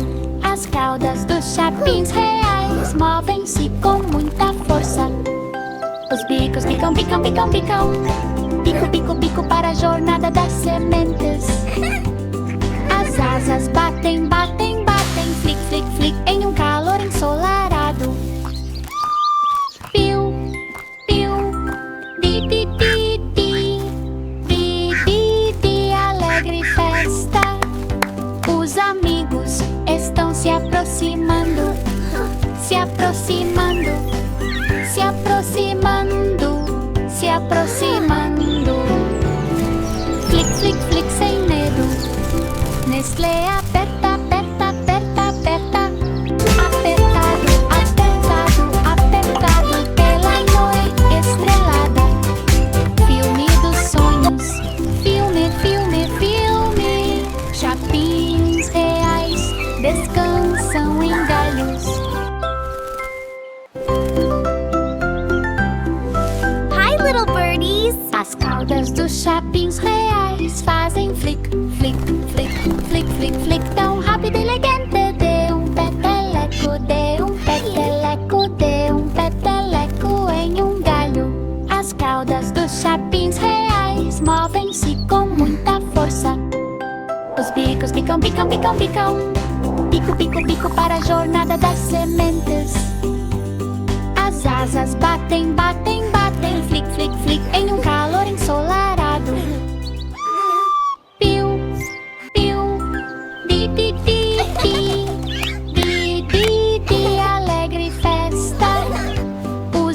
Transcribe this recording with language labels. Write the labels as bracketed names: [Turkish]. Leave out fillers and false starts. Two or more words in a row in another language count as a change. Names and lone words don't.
[Portuguese] As caudas dos chapins reais movem-se com muita força. Os bicos picam, picam, picam, picam. Pico, pico, pico para a jornada das sementes. As asas batem, batem, batem, flick, flick, flick em um calor ensolarado. Piu, piu, di, di, di, di, di, di, di, alegre festa. Os amigos estão se aproximando, se aproximando, se aproximando, se aproximando. Flick, flick, flick sem medo. Nestlé aperta, aperta, aperta, aperta. Apertado, apertado, apertado pela noite estrelada. Filme dos sonhos, filme, filme, filme. Chapins reais descansam em galhos. [English] Hi, little birdies. [Portuguese] As caudas dos chapins reais fazem flick, flick, flick, flick, flick, flick, tão rápido e elegante. De um peteleco, de um peteleco, de um peteleco em um galho. As caudas dos chapins reais movem-se com muita força. Os bicos picam, picam, picam, picam. Pico, pico, pico para a jornada das sementes. As asas batem, batem, batem, flick, flick, flick em um calor ensolarado. Piu, piu, di, di, di, di, di, di, di, alegre festa.